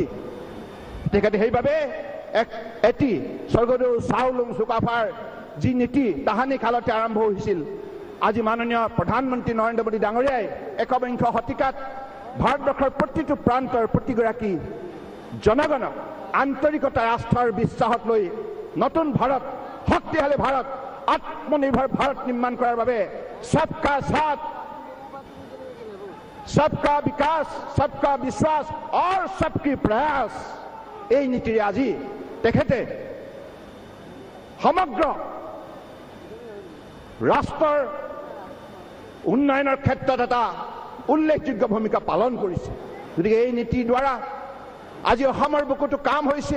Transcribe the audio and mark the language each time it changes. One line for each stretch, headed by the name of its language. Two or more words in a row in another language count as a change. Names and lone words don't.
Assamese: তেখেতে সেইবাবে এটি স্বৰ্গদেউ চাওলুং চুকাফাৰ যি নীতি তাহানি কালতে আৰম্ভ হৈছিল, আজি মাননীয় প্ৰধানমন্ত্ৰী নৰেন্দ্ৰ মোদী ডাঙৰীয়াই একবিংশ শতিকাত ভাৰতবৰ্ষৰ প্ৰতিটো প্ৰান্তৰ প্ৰতিগৰাকী জনগণক আন্তৰিকতা, আস্থাৰ বিশ্বাসত লৈ নতুন ভাৰত, শক্তিশালী ভাৰত, আত্মনিৰ্ভৰ ভাৰত নিৰ্মাণ কৰাৰ বাবে
Hindi: सबका साथ, सबका विकास, सबका विश्वास और सबकी प्रयास,
Assamese: এই নীতিৰে আজি তেখেতে সমগ্ৰ ৰাষ্ট্ৰৰ উন্নয়নৰ ক্ষেত্ৰত এটা উল্লেখযোগ্য ভূমিকা পালন কৰিছে। গতিকে এই নীতিৰ দ্বাৰা আজি অসমৰ বুকুতো কাম হৈছে।